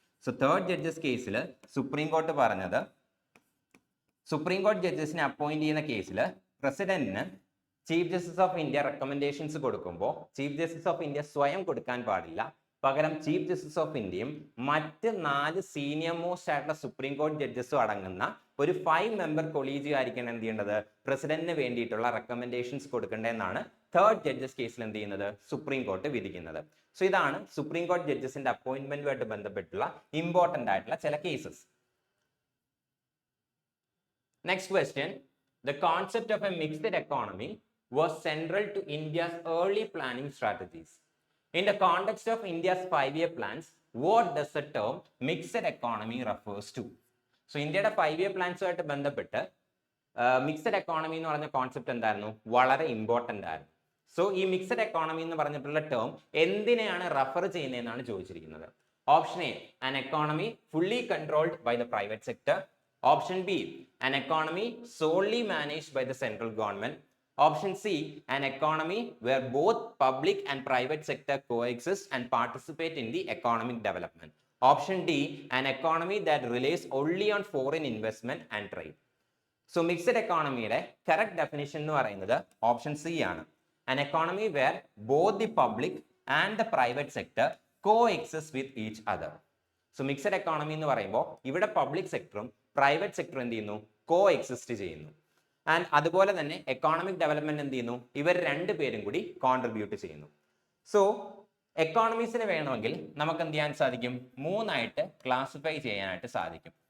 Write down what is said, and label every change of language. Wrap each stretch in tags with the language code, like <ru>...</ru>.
<ml>So third judges കേസിൽ supreme court പറഞ്ഞത്, supreme കോടതി ജഡ്ജസിനെ അപ്പോയിന്റ് ചെയ്യുന്ന കേസിൽ പ്രസിഡന്റിന് chief justice of India recommendations കൊടുക്കുമ്പോൾ ചീഫ് ജസ്റ്റിസ് ഓഫ് ഇന്ത്യ സ്വയം കൊടുക്കാൻ പാടില്ല, പകരം ചീഫ് ജസ്റ്റിസ് ഓഫ് ഇന്ത്യയും മറ്റ് 4 സീനിയർ മോസ്റ്റ് ആയിട്ടുള്ള സുപ്രീം കോടതി ജഡ്ജസും അടങ്ങുന്ന ഒരു 5 മെമ്പർ കൊളീജിയം ആയിരിക്കണം എന്ത് ചെയ്യേണ്ടത്, പ്രസിഡന്റിന് വേണ്ടിയിട്ടുള്ള റെക്കമെൻഡേഷൻസ് കൊടുക്കേണ്ടതെന്നാണ് തേർഡ് ജഡ്ജസ് കേസിൽ എന്ത് ചെയ്യുന്നത്, സുപ്രീം കോർട്ട് വിധിക്കുന്നത്. സോ ഇതാണ് സുപ്രീം കോടതി ജഡ്ജസിന്റെ അപ്പോയിന്റ്മെന്റുമായിട്ട് ബന്ധപ്പെട്ടുള്ള ഇമ്പോർട്ടന്റ് ആയിട്ടുള്ള ചില cases.</ml> <en>Next question. The concept of a mixed economy was central to India's early planning strategies. In the context of India's 5-year plans, what does the term mixed economy refers to?</en> <ml>So, ഇന്ത്യയുടെ 5-year പ്ലാൻസുമായിട്ട് ബന്ധപ്പെട്ട് mixed economy എന്ന് പറഞ്ഞ concept എന്തായിരുന്നു, വളരെ important ആയിരുന്നു. So ഈ mixed economy എന്ന് പറഞ്ഞിട്ടുള്ള ടേം എന്തിനെയാണ് റെഫർ ചെയ്യുന്നതെന്നാണ് ചോദിച്ചിരിക്കുന്നത്.</ml> <en>Option A, an economy fully controlled by the private sector. Option B, an economy solely managed by the central government. Option C, an economy where both public and private sector coexist and participate in the economic development. Option D, an economy that relies only on foreign investment and trade.</en> <ml>So mixed economy യുടെ correct definition എന്ന് പറയുന്നത് option C ആണ്.</ml> <en>An economy where both the public and the private sector coexist with each other.</en> <ml>So mixed economy എന്ന് പറയുമ്പോൾ ഇവിടെ public സെക്ടറും private sector എന്ത് ചെയ്യുന്നു, കോ exist ചെയ്യുന്നു. ആൻഡ് അതുപോലെ തന്നെ എക്കോണമിക് ഡെവലപ്മെന്റ് എന്ത് ചെയ്യുന്നു, ഇവർ രണ്ടുപേരും കൂടി കോൺട്രിബ്യൂട്ട് ചെയ്യുന്നു. സോ എക്കോണമീസിന് വേണമെങ്കിൽ നമുക്ക് എന്ത് ചെയ്യാൻ സാധിക്കും, 3ആയിട്ട് ക്ലാസിഫൈ ചെയ്യാനായിട്ട് സാധിക്കും.</ml>